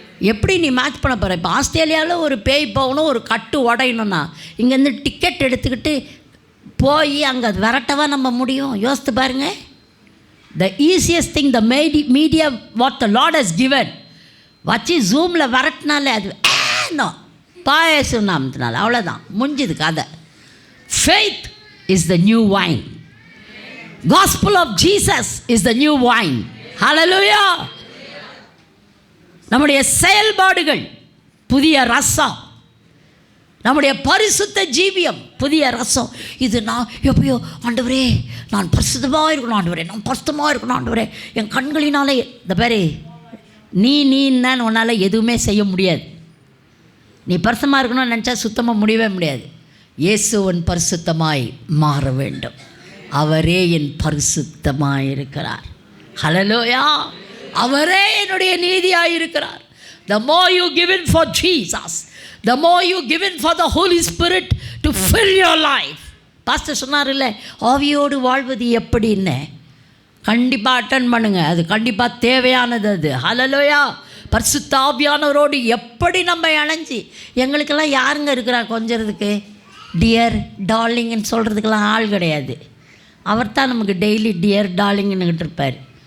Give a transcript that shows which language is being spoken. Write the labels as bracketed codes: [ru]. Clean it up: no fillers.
[ta] எப்படி நீ மேட்ச் பண்ண போகிற? இப்போ ஆஸ்திரேலியாவில் ஒரு பேய் போகணும், ஒரு கட்டு உடையணும்னா இங்கேருந்து டிக்கெட் எடுத்துக்கிட்டு போய் அங்கே அது விரட்டவா நம்ம முடியும்? யோசித்து பாருங்கள். [en] the easiest thing the media what the lord has given [ta] வச்சு ஜூமில் விரட்டினாலே அது பாயசம் நாமத்தினால அவ்வளோதான், முடிஞ்சுது கதை. [en] Faith is the new wine. Gospel of Jesus is the new wine. Hallelujah. [ta] நம்முடைய செயல்பாடுகள் புதிய ரசம், நம்முடைய பரிசுத்த ஜீவியம் புதிய ரசம். இது நான் எப்பயோ ஆண்டவரே நான் பரிசுத்தமாக இருக்கணும், ஆண்டவரே நான் பரிசுத்தமாக இருக்கணும், ஆண்டவரே என் கண்களினாலே. இந்த பேர் நீன்னு உன்னால் எதுவுமே செய்ய முடியாது. நீ பரிசுத்தமாக இருக்கணும்னு நினச்சா சுத்தமாக முடியவே முடியாது. இயேசுவன் பரிசுத்தமாய் மாற வேண்டும். அவரே என் பரிசுத்தமாக இருக்கிறார். ஹல்லேலூயா. அவரே என்னுடைய நீதியாக இருக்கிறார். [en] The more you give in for Jesus, the more you give in for the Holy Spirit to fill your life. [ta] Pastor சொன்னார் இல்லை, ஆவியோடு வாழ்வது எப்படின்னு. கண்டிப்பாக அட்டன் பண்ணுங்க, அது கண்டிப்பாக தேவையானது அது. ஹல்லேலூயா. பரிசுத்த ஆவியானவரோடு எப்படி நம்ம இணைஞ்சி, எங்களுக்கெல்லாம் யாருங்க இருக்கிறா கொஞ்சறதுக்கு? டியர் டார்லிங்னு சொல்கிறதுக்கெல்லாம் ஆள் கிடையாது. அவர் தான் நமக்கு டெய்லி டியர் டார்லிங்னுக்கிட்டு இருப்பார்.